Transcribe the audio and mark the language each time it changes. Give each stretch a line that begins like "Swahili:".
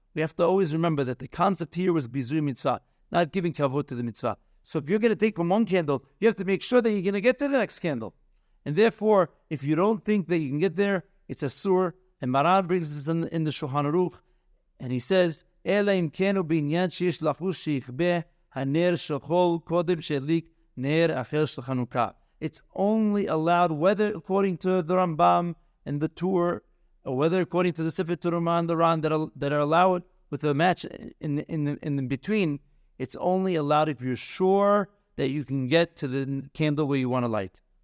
English: We have to always remember that the concept here was bizui mitzvah, not giving kavod to the mitzvah. So if you're going to take from one candle, you have to make sure that you're going to get to the next candle. And therefore, if you don't think that you can get there, it's a sur. And Maran brings this in the Shulchan Aruch, and he says
Hebrew: אלא אם כן הוא בעניין שיש לחוש שיכבה הנר של כל קודם שהדליק נר אחר של חנוכה.
English: It's only allowed whether according to the Rambam and the Tur, or whether according to the Sefer Turma and the Ran that are allowed with a match in between. It's only allowed if you're sure that you can get to the candle where you want to light.